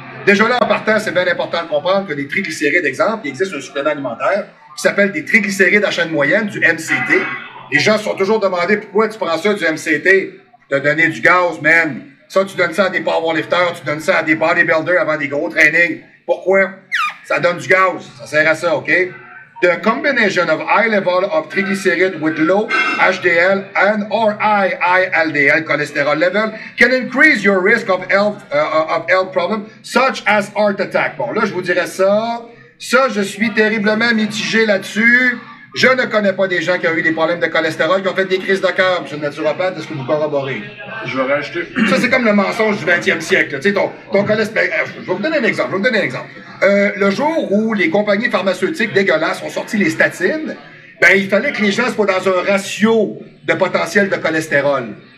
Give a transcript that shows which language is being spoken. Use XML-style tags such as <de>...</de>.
<fr>Déjà là, en partant, c'est bien important de comprendre que les triglycérides, exemple, il existe un supplément alimentaire qui s'appelle des triglycérides à chaîne moyenne, du MCT. Les gens se sont toujours demandé pourquoi tu prends ça, du MCT, pour te donner du gaz, man. Ça, tu donnes ça à des powerlifters, tu donnes ça à des bodybuilders avant des gros trainings. Pourquoi? Ça donne du gaz. Ça sert à ça, OK?</fr> <en>The combination of high level of triglyceride with low HDL and or high LDL cholesterol level can increase your risk of health problems such as heart attack.</en> <fr>Bon, là, je vous dirais ça. Ça, je suis terriblement mitigé là-dessus. Je ne connais pas des gens qui ont eu des problèmes de cholestérol, qui ont fait des crises de cœur, monsieur le naturopathe. Est-ce que vous corroborez? Je vais rajouter. Ça, c'est comme le mensonge du 20e siècle. Tu sais, ton cholestérol. Je vais vous donner un exemple. Le jour où les compagnies pharmaceutiques dégueulasses ont sorti les statines, ben, il fallait que les gens soient dans un ratio de potentiel de cholestérol.</fr>